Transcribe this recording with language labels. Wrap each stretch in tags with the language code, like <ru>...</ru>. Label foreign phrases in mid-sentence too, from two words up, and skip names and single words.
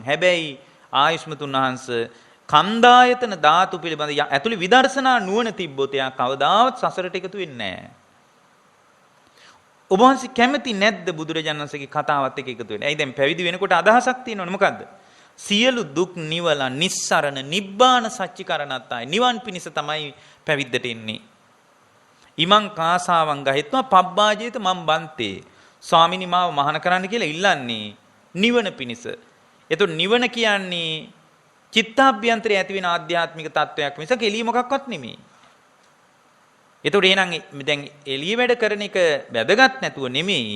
<si>හැබැයි ආයුෂ්මතුන් වහන්සේ කන්දායතන ධාතු පිළිබඳ ඇතුළේ විදර්ශනා නුවණ තිබ්බොත් එයා කවදාවත් සසරට එකතු වෙන්නේ නැහැ. ඔබ වහන්සේ කැමති නැද්ද බුදුරජාණන් වහන්සේගේ කතාවත් එක්ක එකතු වෙන්න? ඇයි දැන් පැවිදි වෙනකොට අදහසක් තියෙනවනේ මොකද්ද? සියලු දුක් නිවලා</si> <pi>නිස්සරණ නිබ්බාන සච්චිකරණත්තයි</pi> <si>නිවන් පිණිස තමයි පැවිද්දට එන්නේ.</si> <pi>ඉමං කාසාවං ගහෙත්වා පබ්බාජේත මම් බන්තේ.</pi> <si>ස්වාමිනී මාව මහාන කරන්න කියලා ඉල්ලන්නේ නිවන පිණිස. එතකොට නිවන කියන්නේ චිත්තාභ්‍යන්තරයේ ඇති වෙන ආධ්‍යාත්මික තත්වයක් මිසක එළිය මොකක්වත් නෙමෙයි. එතකොට එහෙනම් දැන් එළිය වැඩ කරන එක වැදගත් නැතුව නෙමෙයි.</si>